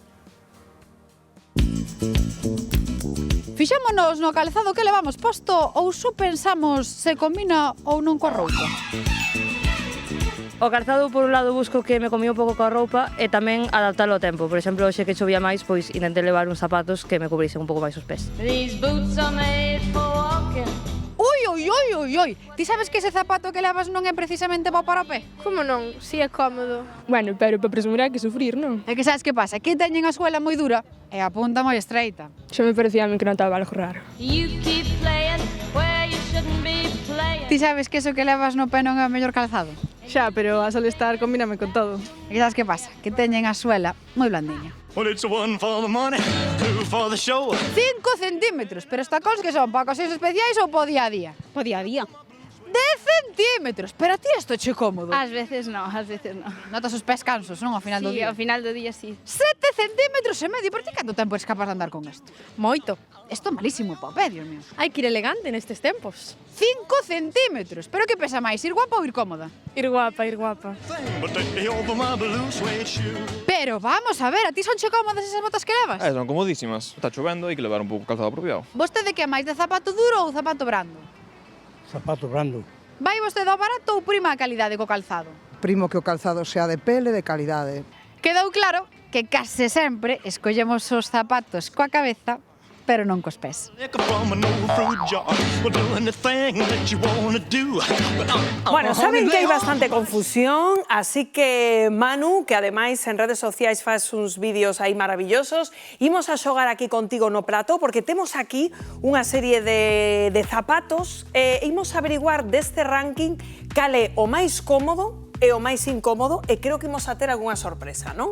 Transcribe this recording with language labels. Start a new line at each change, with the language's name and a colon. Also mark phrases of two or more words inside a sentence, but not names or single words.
Galician: Fixámonos no calzado que levamos posto ou só pensamos se combina ou non coa roupa? O calzado, por un lado, busco que me comí un pouco coa roupa e tamén adaptalo ao tempo. Por exemplo, hoxe que chovía máis, pois intentei levar uns zapatos que me cubrisen un pouco máis os pés.
English: These boots are made for walking.
Galician: Ui! Ti sabes que ese zapato que levas non é precisamente para o pé? Como non? Si é cómodo. Bueno, pero para presumir hai que sufrir, non? É que sabes que pasa? Que teñen a suela moi dura e a punta moi estreita. Xa me parecía a mí que non estaba algo raro.
English: You keep playing where you shouldn't be playing.
Galician: Ti sabes que eso que levas no pé non é o mellor calzado? Xa, pero a Solestar combíname con todo. E sabes que pasa? Que teñen a suela moi blandiña.
English: Well, it's one for the money, two for the show.
Galician: 5 centímetros, pero está cos que son para ocasións especiais ou para o día a día? Po día a día. 10 centímetros, pero a ti isto che cómodo. Ás veces non, ás veces non. Notas os pés cansos, non? Ao final do Sí, día. ao final do día sí. 7 centímetros e medio, por ti canto tempo eres capaz de andar con isto? Moito. Isto é malísimo para o pé, Dios mío. Hai que ir elegante nestes tempos. 5 centímetros, pero que pesa máis, ir guapa ou ir cómoda? Ir guapa, ir guapa.
English: But they over my blue suede shoe.
Galician: Pero vamos a ver, a ti son che cómodas esas botas que levas? Son comodísimas. Está chovendo, hai que levar un pouco calzado apropiado. Vostede que é máis de zapato duro ou zapato brando? Zapato brando. Vai vostede ao barato ou prima a calidade co calzado? Primo que o calzado sea de pele de calidade. Quedou claro que case sempre escollemos os zapatos coa cabeza, pero non cos pés.
English: Liquor from an old fruit jar. Well, do anything that you wanna do.
Galician: Bueno, saben que hai bastante confusión, así que Manu, que ademais en redes sociais faz uns vídeos aí maravillosos, imos a xogar aquí contigo no plató, porque temos aquí unha serie de zapatos e imos a averiguar deste ranking cal é o máis cómodo e o máis incómodo, e creo que imos a ter algunha sorpresa, non?